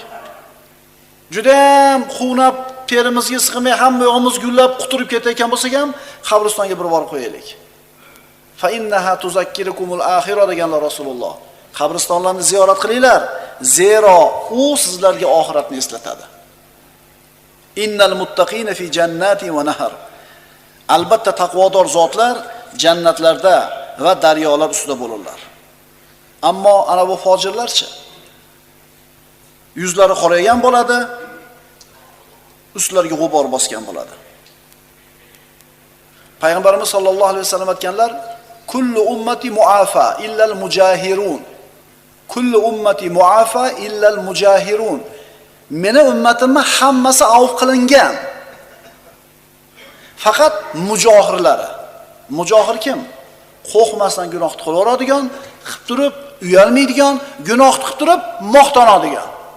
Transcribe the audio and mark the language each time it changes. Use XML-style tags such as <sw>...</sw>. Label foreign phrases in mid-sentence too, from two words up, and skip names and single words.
<uz>Juda ham quvnab, terimizga siqmay, hamma yo'g'imiz gullab, quturib ketayotgan bo'lsak ham, qabristonga bir borib qo'yaylik.</uz> <ar>فإنها تذكركم الآخرة</ar> <uz>deganlar Rasululloh. Qabristonlarni ziyorat qilinglar, zero u sizlarga oxiratni eslatadi.</uz> <ar>إن المتقين في جنات ونهر.</ar> <uz>Albatta taqvodor zotlar jannatlarda va daryolar ustida bo'lurlar. Ammo ana bu fojirlarchi? Yuzlari qoraygan bo'ladi, ustlariga g'ubor bosgan bo'ladi. Payg'ambarimiz</uz> <ar>صلى الله عليه وسلم</ar> <uz>aytganlar:</uz> <ar>"كل أمتي معافى إلا المجاهرون." كل أمتي معافى إلا المجاهرون.</ar> <uz>Meni ummatimni hammasi avf qilingan. Faqat mujohirlari. Mujohir kim? Qo'rqmasdan gunoh qilaveradigan, qilib turib uyalmaydigan, gunoh qilib turib maqtanadigan.</uz>